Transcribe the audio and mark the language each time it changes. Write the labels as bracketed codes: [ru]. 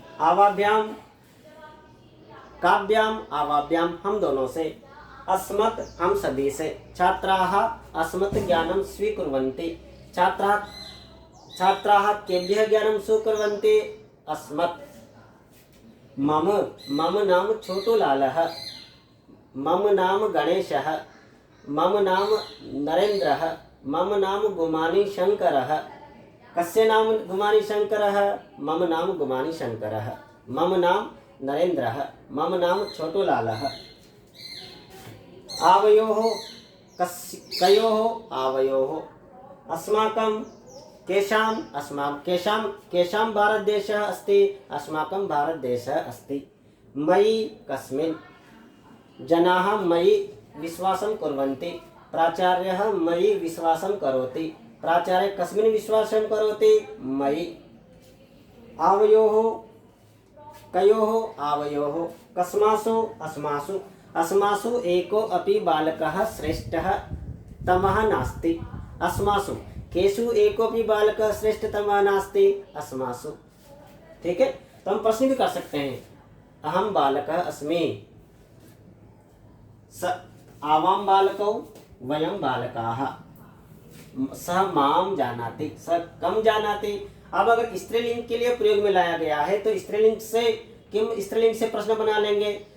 [sa] आवाभ्याम काभ्याम आवाभ्याम, [hi] हम दोनों से। अस्मत् हम सभी से। [sa] छात्राः अस्मत् ज्ञानं स्वीकुर्वन्ति, छात्राः केभ्यः ज्ञानं स्वीकुर्वन्ति, अस्मत्। मम मम नाम छोटूलालः, मम नाम गणेशः, मम नाम नरेन्द्रः, मम नाम गुमानी शंकरः। कस्य नाम गुमानी शंकरः, मम नाम गुमानी शंकरः, मम नाम नरेन्द्रः, मम नाम छोटूलालः। आवयोः कयोः आवयोः, अस्माकं केषां भारतदेशः अस्ति, अस्माकं भारतदेशः अस्ति। मयि कस्मिन्, जनाः मयि विश्वासं कुर्वन्ति, प्राचार्यः मयि विश्वासं करोति, प्राचार्यः कस्मिन् विश्वासं करोति, मयि। आवयोः कयोः आवयोः, कस्मासु अस्मासु, अस्मासु एको अपि बालकः श्रेष्ठः तमः नास्ति, अस्मासु। केषु एकोपि बालकः श्रेष्ठतमः नास्ति, अस्मासु। [hi] ठीक है। तो हम प्रश्न भी कर सकते हैं। [sa] अहम बालकः अस्मि, स आवाम बालकौ वयम बालकाः, सह माम जानाति, सह कम जानाति। [hi] अब अगर स्त्रीलिंग के लिए प्रयोग में लाया गया है तो स्त्रीलिंग से प्रश्न बना लेंगे।